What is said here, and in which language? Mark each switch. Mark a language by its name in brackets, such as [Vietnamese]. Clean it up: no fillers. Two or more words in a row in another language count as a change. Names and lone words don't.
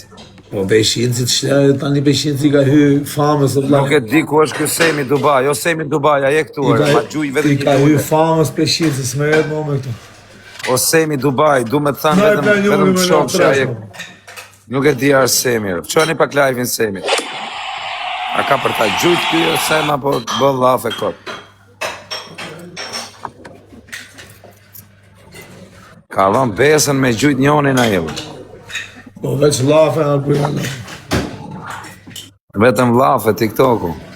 [Albanian] Po Peqinsi tani Peqinsi ka hy famës o vlla. Nuk e di ku është ky Semi Dubai, jo Semi Dubai, ai e këtu, ma gjuj vetëm një. Ka hy famës Peqinsi, s'merret më me këtu. O Semi Dubai, du me të thënë vetëm shok që ai nuk e di Semi. Çoni pak live-in Semi. A ka për ta gjujt ky Sema apo bën llafe kot? Ka dhënë besën me gjujt njonin ai. Po veç llafe na bëjnë. Vetëm llafe TikTok-u.